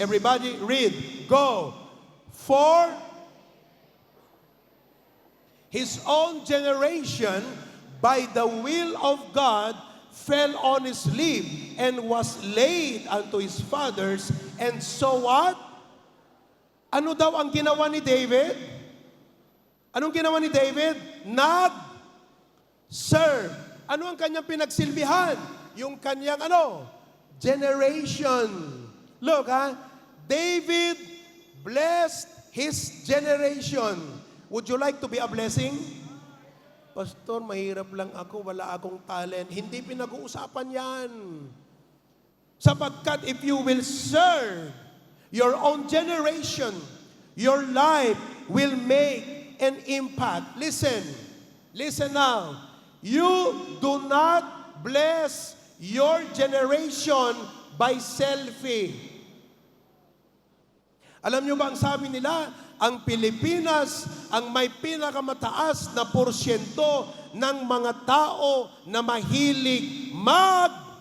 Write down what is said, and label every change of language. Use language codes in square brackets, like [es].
[en] Everybody read. Go. For his own generation, by the will of God, fell on his lip and was laid unto his fathers. And so what? [tl] Ano daw ang ginawa ni David? Anong ginawa ni David? Nag-serve. Ano ang kanyang pinagsilbihan? Yung kanyang generation. [en] Look, David blessed his generation. Would you like to be a blessing? [tl] Pastor, mahirap lang ako, wala akong talent. Hindi pinag-uusapan yan. Sapagkat [en] if you will serve your own generation, your life will make an impact. Listen, Listen now. You do not bless your generation by selfie. [tl] Alam nyo ba ang sabi nila? Ang Pilipinas ang may pinakamataas na porsyento ng mga tao na mahilig mag-selfie.